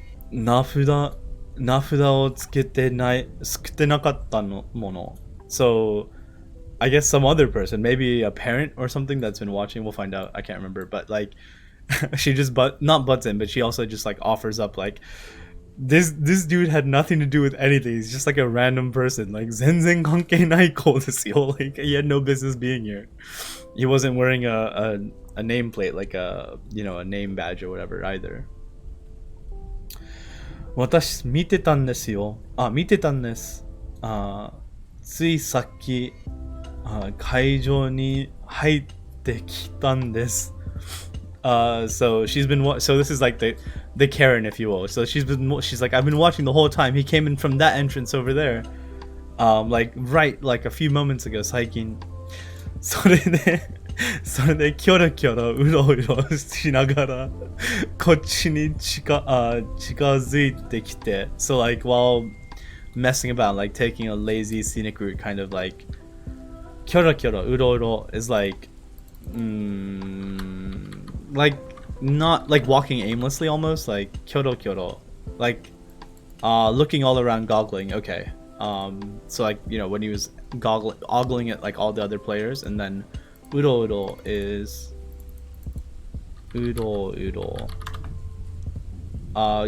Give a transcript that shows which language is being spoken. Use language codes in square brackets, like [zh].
[ja] 名札をつけてなかったもの。 [en] So, I guess some other person, maybe a parent or something that's been watching, we'll find out. I can't remember, but like, she just not butts in, but she also just like offers up like, this dude had nothing to do with anything. He's just like a random person. [ja] Like, 全然関係ない子ですよ. [en] Like, he had no business being here. He wasn't wearing a nameplate, like a name badge or whatever either. [ja] 私見てたんですよ。見てたんです。ついさっき会場に入ってきたんです。 [en] So this is like the Karen, if you will. So she's like, I've been watching the whole time. He came in from that entrance over there. Like a few moments ago, 最近。 [ja] それでキョロキョロうろうろしながらこっちに近づいてきて [en] So like while messing about, like taking a lazy scenic route, kind of like キョロキョロうろうろ is like like not like walking aimlessly, almost like kyoro kyoro, like looking all around, goggling. Okay. So like, you know, when he was ogling at like all the other players, and then uro uro is uro uro.